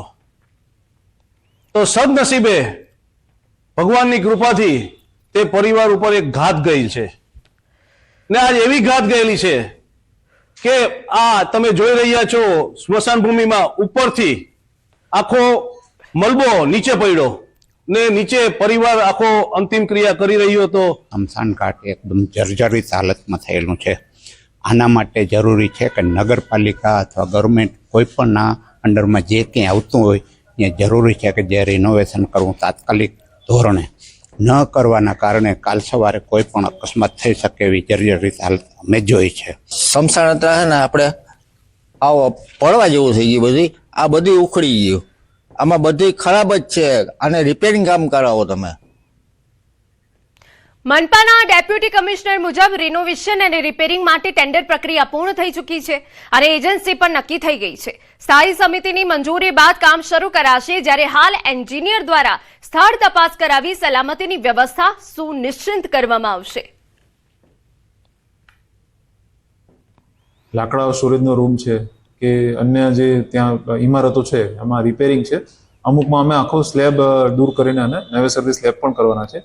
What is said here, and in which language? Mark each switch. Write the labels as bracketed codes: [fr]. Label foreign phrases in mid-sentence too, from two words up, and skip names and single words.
[gu] તો સદનસીબે ભગવાનની કૃપાથી તે પરિવાર ઉપર એક ઘાત ગઈ છે ને આજ એવી ઘાત ગયેલી છે કે આ તમે જોઈ રહ્યા છો સ્મશાન ભૂમિમાં ઉપરથી આખો મલબો નીચે પડ્યો ને નીચે પરિવાર આખો અંતિમ ક્રિયા કરી રહ્યો તો સ્મશાન ઘાટ એકદમ જર્જરિત હાલતમાં થયેલું છે। આના માટે જરૂરી છે કે નગરપાલિકા અથવા ગવર્નમેન્ટ કોઈપણના અંડરમાં જે કંઈ આવતું હોય ત્યાં જરૂરી છે કે જે રિનોવેશન કરવું તાત્કાલિક ધોરણે ન કરવાના કારણે કાલ સવારે કોઈ પણ અકસ્માત થઈ શકે એવી જર્જરિત હાલત અમે જોઈ છે। સ્મશાન હતા ને આપણે આવો પડવા જેવું થઈ ગયું। આ બધી ઉખડી ગયું। આમાં બધી ખરાબ જ છે। આને રિપેરિંગ કામ કરાવો તમે। મનપાના ડેપ્યુટી કમિશનર મુજબ રિનોવેશન ઔર રિપેરિંગ માટે ટેન્ડર પ્રક્રિયા પૂર્ણ થઈ ચૂકી છે ઔર એજન્સી પર નક્કી થઈ ગઈ છે। સ્થાયી સમિતિની મંજૂરી બાદ કામ શરૂ કરાશે, જ્યારે હાલ એન્જિનિયર દ્વારા સ્થળ તપાસ કરાવી સલામતીની વ્યવસ્થા સુનિશ્ચિત કરવામાં આવશે। લાકડા સ્ટોરેજનો રૂમ છે કે અન્ય જે ત્યાં ઇમારતો છે એમાં રિપેરિંગ છે અમુકમાં અમે આખો સ્લેબ દૂર કરીને અને નવેસરથી સ્લેબ પણ કરવાના છે.